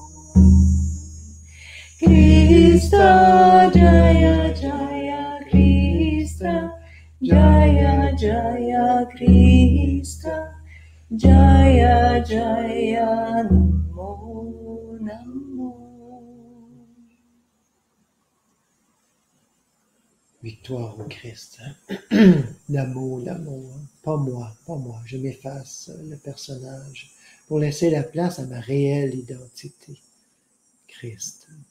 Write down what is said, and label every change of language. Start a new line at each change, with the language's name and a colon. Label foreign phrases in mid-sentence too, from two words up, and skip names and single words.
Sanskrit: Krista, Jaya, Jaya, Krista, Jaya, Jaya, Krista, Jaya, Jaya, Namo, Namo.
French: Victoire au Christ. Hein? L'amour, l'amour. Pas moi, pas moi. Je m'efface le personnage pour laisser la place à ma réelle identité. Christ.